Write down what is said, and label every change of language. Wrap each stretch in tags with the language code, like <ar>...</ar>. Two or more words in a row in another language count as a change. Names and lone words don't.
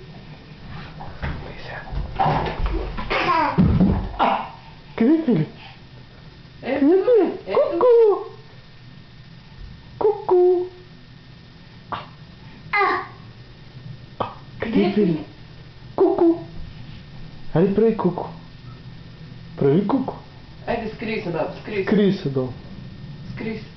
<bg>Къде е Филип? Къде е Филип? Ку-ку! Ку-ку! Къде е Филип? Ку-ку! Хайде прави ку-ку. Прави ку-ку. Айде скрий се, баб, скрий се. Скрий се долу. Скрий се.</bg>